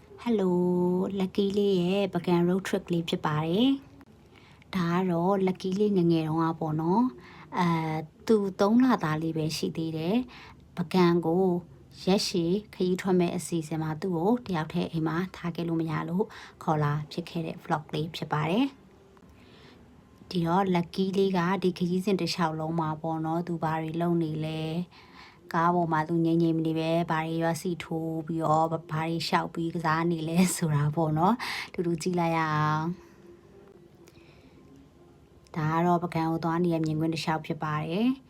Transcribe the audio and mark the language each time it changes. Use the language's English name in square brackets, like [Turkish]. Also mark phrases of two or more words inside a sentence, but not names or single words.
[Burmese] Hello Lucky လေးရဲ့ပကံ [English] road trip [Burmese] လေးဖြစ်ပါတယ်။ဒါကတော့ Lucky လေးငယ်ငယ်တုန်းကပေါ့နော်။သူ3လသားလေးပဲရှိသေး တယ်။ပကံကိုရက်ရှည်ခရီးထွက်မဲ့အစီအစဉ်မှာသူ့ကိုတယောက်တည်းအိမ်မှာထားခဲ့လို့မရလို့ခေါ်လာဖြစ်ခဲ့တဲ့ vlog လေးဖြစ်ပါတယ်။ဒီတော့ Lucky လေးကဒီခရီးစဉ်တစ်လျှောက်လုံးမှာပေါ့နော်သူဘာတွေလုပ်နေလဲကားပေါ်မှာသူငိမ့်ငိမ့်နေပဲဘာတွေရွာစီထိုးပြီးတော့ဘာတွေရှောက်ပြီးကစားနေလဲဆိုတာပေါ့နော်တူတူကြည့်လိုက်ရအောင်ဒါကတော့ပကံကိုသွားနေရမြင်ကွင်းတစ်လျှောက်ဖြစ်ပါတယ်